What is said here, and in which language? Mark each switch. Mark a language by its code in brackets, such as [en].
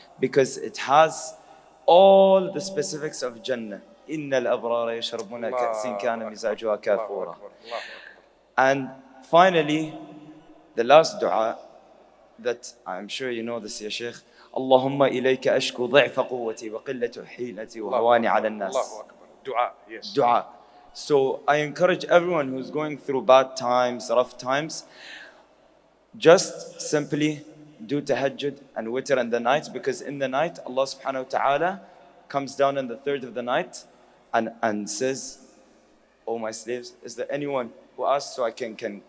[en] Because it has all the specifics of Jannah. [ar] إِنَّ الْأَبْرَارَ يَشْرَبُونَ كَأْسٍ كَانَ مِزَاجُهَا كَافُورًا. [en] And finally, the last dua that I'm sure you know this, Ya Shaykh. [ar] اللهم إليك أشكو ضعف قوتي وقلة حيلتي وهواني على الناس. [en] Allahu Akbar. Dua, yes. Dua. So I encourage everyone who's going through bad times, rough times, just simply do tahajjud and witr in the night, because in the night Allah subhanahu wa ta'ala comes down in the third of the night and says, "Oh my slaves, is there anyone who asks so I can give?"